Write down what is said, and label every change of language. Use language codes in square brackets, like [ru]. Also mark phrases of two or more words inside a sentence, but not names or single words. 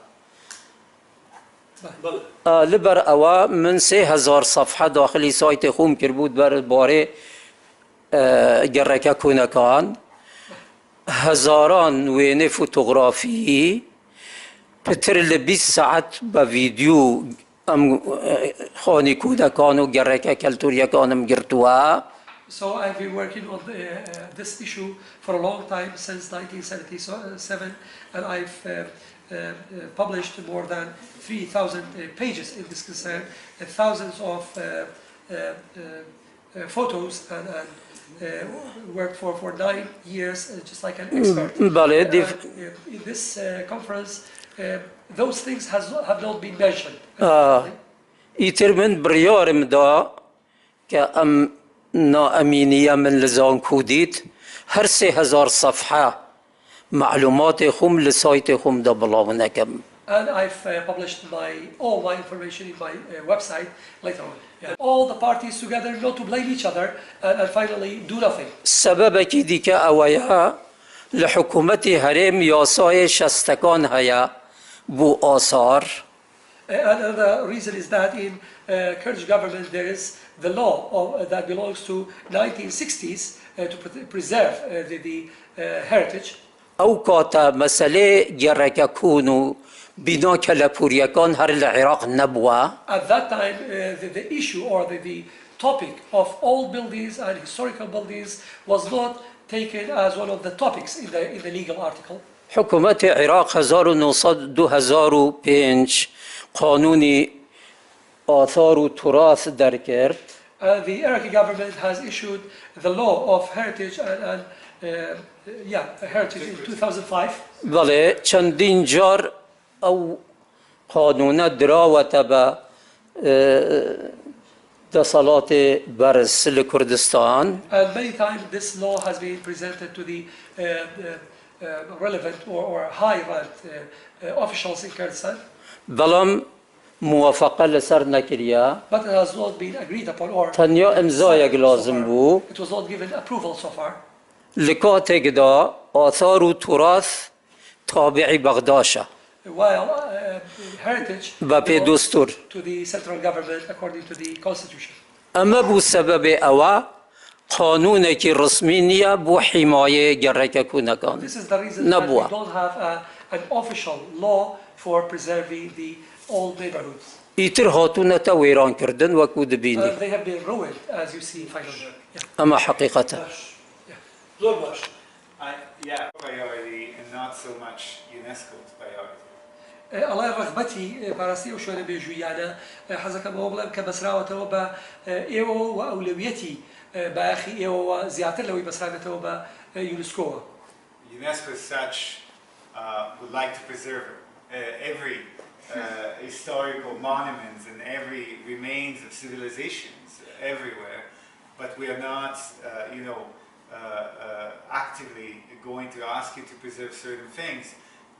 [ckb] لەبەر ئەوە من 3000 سەفحە داخلی سایتی خۆم کردبوو بارەی گەڕەکە کۆنەکان هەزاران وێنەی فۆتۆغرافی پتر لە 20 سەعەت بە ڤیدیۆ ئەم خانی کودەکان و گەڕەکە کەلتوریەکانم گرتووە [en] So I've been working on this issue for a long time, since 1977, and I've published more than 3,000 pages in this concern, and thousands of photos, and worked for 9 years just like an expert. In this conference, those things have not been mentioned. [ckb] ئیتر من بڕیارم دا کە ئەم نائەمینیە من لە زانکۆ دیت هەر 3000 سەفحە معلوماتی خۆم لە سایتی خۆمدا بڵاو نەکەم [en] And I've published all my information in my website later on. All the parties together not to blame each other and finally do nothing. [ckb] سەبەبێکی دیکە ئەوەیە لە حکوومەتی هەرێم یاسای شەستەکان هەیە بۆ ئاسار [en] Another reason is that in Kurdish government there is the law that belongs to 1960s to preserve the heritage. [ckb] ئەو کاتە مەسەلەی گەڕەکە کۆن و بینا کەلەپوریەکان هەر لە عێراق نەبووە. [en] At that time the issue or the topic of old buildings and historical buildings was not taken as one of the topics in the legal article. [ckb] حکوومەتی عێراق 2005 قانونی [ar] ئاثار و توراث [ckb] دەرکرد. [en] The Iraqi government has issued the law of heritage and heritage in 2005. [ckb] بەڵێ چەندین جار ئەو قانونە دراوەتە بە دەسەڵاتی بەرز لە کوردستان. [en] And many times this law has been presented to the relevant or high-ranked officials in Kurdistan. [ckb] بەڵام موافقە لەسەر نەکریا. [en] But it has not been agreed upon or [ckb] تەنیا ئیمزایەک لازم بوو. [en] It was not given approval so far. [ckb] لە کاتێکدا [ar] ئاثار و توراث [ckb] تابعی بەغداشە. [en] While heritage [ckb] بە پێ دستور. [en] to the central government according to the constitution. [ckb] ئەمە بوو سەبەبێ ئەوە قانونێکی ڕسمی نییە بۆ حیمایە گەڕەکە کۆنەکان. [en] This is the reason that we don't have an official law for preserving the old neighborhoods. [ckb] ئیتر هاتوونەتە وێرانکردن وەکو دەبینی. [en] They have been ruined as you see finally. [ckb] ئەمە حەقیقەتە. زۆر باش. [en] Priority and not so much UNESCO's priority. [ckb] الله ڕغبەتی پاراستی ئەو شوێنە بێژوویانە حەزەکەمەوە بڵێم کە بەسراوەتەوە بە ئێوە و ئەولەویەتی باەخی ئێوەوە زیاتر لەوەی بەسراوێتەوە بە یونسکۆوە. [en] UNESCO as such would like to preserve every historical monuments and every remains of civilizations everywhere, but we are not, actively going to ask you to preserve certain things.